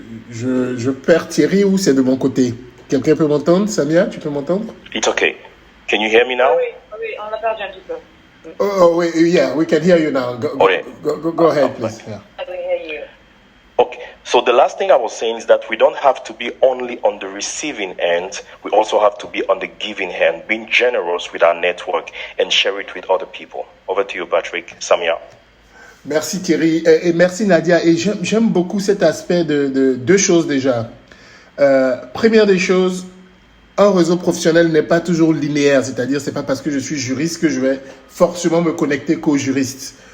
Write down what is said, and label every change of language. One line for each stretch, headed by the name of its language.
French: Je perds Thierry ou c'est de mon côté? Quelqu'un peut m'entendre? Samia, tu peux m'entendre?
English: It's okay. Can you hear me now?
French: Oui, on a perdu un petit peu.
English: Oh, wait, yeah, we can hear you now. Go ahead, please. Yeah. I can hear you. Okay, so the last thing I was saying is that we don't have to be only on the receiving end, we also have to be on the giving end, being generous with our network and share it with other people. Over to you, Patrick. Samia.
French: Merci Thierry et merci Nadia. Et j'aime beaucoup cet aspect de deux choses déjà. Première des choses, un réseau professionnel n'est pas toujours linéaire, c'est-à-dire c'est pas parce que je suis juriste que je vais forcément me connecter qu'aux juristes.